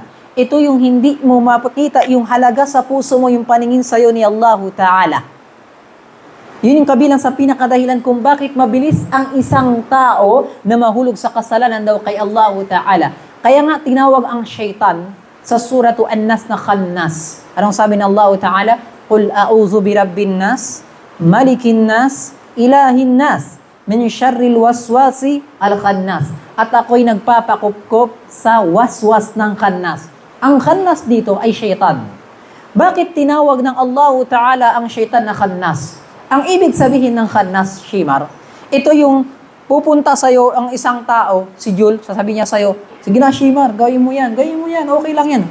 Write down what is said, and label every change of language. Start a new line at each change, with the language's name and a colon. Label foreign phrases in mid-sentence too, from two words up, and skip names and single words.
Filipino: Ito yung hindi mo mapakita yung halaga sa puso mo, yung paningin sa'yo ni
Arabic: الله تعالى.
Filipino: Yun yung kabilang sa pinakadahilan kung bakit mabilis ang isang tao na mahulog sa kasalanan daw kay
Arabic: الله تعالى.
Filipino: Kaya nga tinawag ang syaitan sa suratu An-Nas na khannas. Anong sabi ng
Arabic: الله تعالى? قل أعوذ برب الناس، ملك الناس، إله الناس، من شر الوسواس الخناس.
Filipino: At ako'y nagpapakupkop sa waswas ng khannas. Ang khannas dito ay syaitan. Bakit tinawag ng
Arabic: الله تعالى
Filipino: ang syaitan na khannas? Ang ibig sabihin ng khannas, Shimar, ito yung pupunta sa'yo ang isang tao, si Jul, sasabihin niya sa'yo, sige na Shimar, gawin mo yan, okay lang yan.